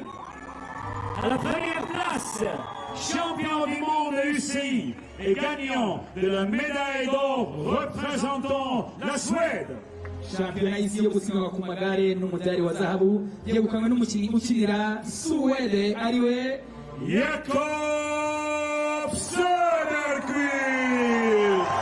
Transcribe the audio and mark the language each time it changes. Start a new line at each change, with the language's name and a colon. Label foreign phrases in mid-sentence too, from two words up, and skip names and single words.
French: À la première place, champion du monde UCI et gagnant de la médaille d'or représentant la Suède.
Kinyarwanda: shampiyona y'isi yo gusiganwa ku magare n'umudari wa zahabu yegukanywe n'umukinnyi ukinira Suwede ariwe Jakob Söderqvist.